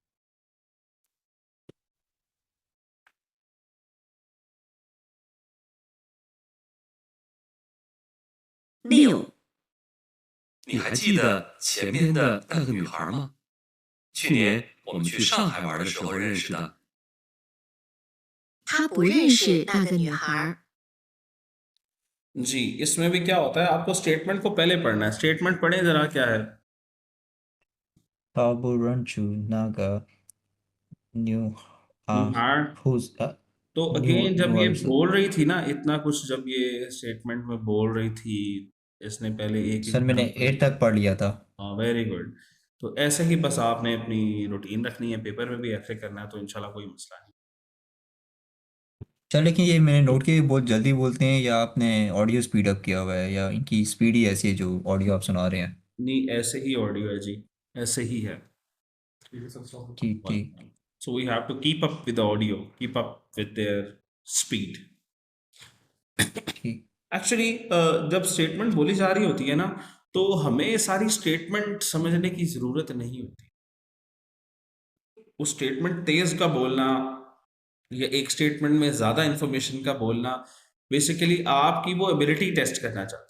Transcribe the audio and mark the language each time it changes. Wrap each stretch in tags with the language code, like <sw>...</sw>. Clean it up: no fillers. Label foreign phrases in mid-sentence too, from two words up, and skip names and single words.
<zh>6. 你还记得前面的那个女孩吗？去年我们去上海玩的时候认识的。他不认识那个女孩。</zh> <hi>जी, इसमें भी क्या होता है, आपको स्टेटमेंट को पहले पढ़ना है. स्टेटमेंट पढ़ें जरा, क्या है.</hi> <zh>他不认识那个女女孩.</zh> <en>who's</en> <hi>तो अगेन जब ये बोल रही थी ना, इतना कुछ जब ये स्टेटमेंट में बोल रही थी, इसने पहले एक सर मैंने 8 तक पढ़ लिया था. हाँ,</hi> <en>very good.</en> <hi>तो ऐसे ही बस आपने अपनी रूटीन रखनी है, पेपर में भी ऐसे करना है, तो इंशाल्लाह कोई मसला नहीं. चल, लेकिन ये मैंने नोट किया, बहुत जल्दी बोलते हैं, या आपने</hi> <en>audio speed up</en> <hi>किया हुआ है, या इनकी स्पीड ही ऐसी है जो ऑडियो आप सुना रहे हैं. नहीं, ऐसे ही ऑडियो है जी, ऐसे ही है. ठीक ठीक.</hi> <en>So we have to keep up with the audio, keep up with their speed.</en> <hi>ठीक. एक्चुअली जब स्टेटमेंट बोली जा रही होती है ना, तो हमें सारी स्टेटमेंट समझने की ज़रूरत नहीं होती. उस स्टेटमेंट तेज का बोलना या एक स्टेटमेंट में ज़्यादा इंफॉर्मेशन का बोलना, बेसिकली आपकी वो</hi> <en>ability test</en> <hi>करना चाहते हैं.</hi>